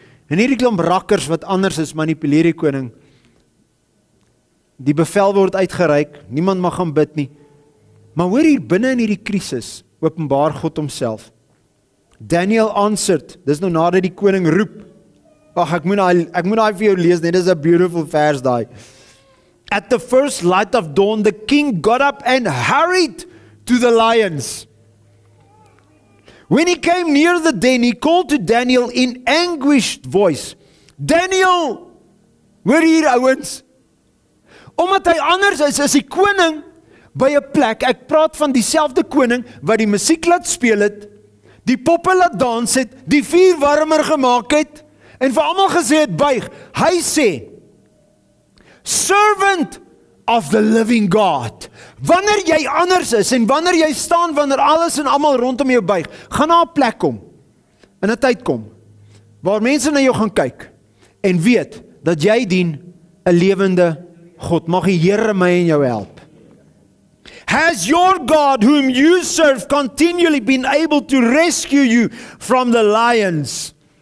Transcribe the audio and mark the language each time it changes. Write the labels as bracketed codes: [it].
[af] En hierdie klomp rakkers wat anders is, manipuleer die koning. Die bevel word uitgereik, niemand mag gaan bid nie. Maar hoor hier, binne in hierdie krisis, openbaar God homself. [en] Daniel answered, [af] dis nou nadat die koning roep. Ag, ek moet daai vir jou lees, net is 'n beautiful vers daai. [en] At the first light of dawn, the king got up and hurried to the lions. When he came near the den, he called to Daniel in anguished voice. [af] Daniel, hoor hier ouens. Omdat hy anders is as die koning by 'n plek, ek praat van dieselfde koning wat die musiek laat speel het, die poppe laat dans het, die vuur warmer gemaak het, en vir almal gesê het buig. Hy sê, [en] servant of the living God. [af] Wanneer jy anders is, en wanneer jy staan, wanneer alles en almal rondom jou buig, gaan na 'n plek kom, in 'n tyd kom, waar mense na jou gaan kyk, en weet, dat jy dien 'n lewende God. Mag die Here my en jou help. [en] Has your God, whom you serve, continually been able to rescue you from the lions?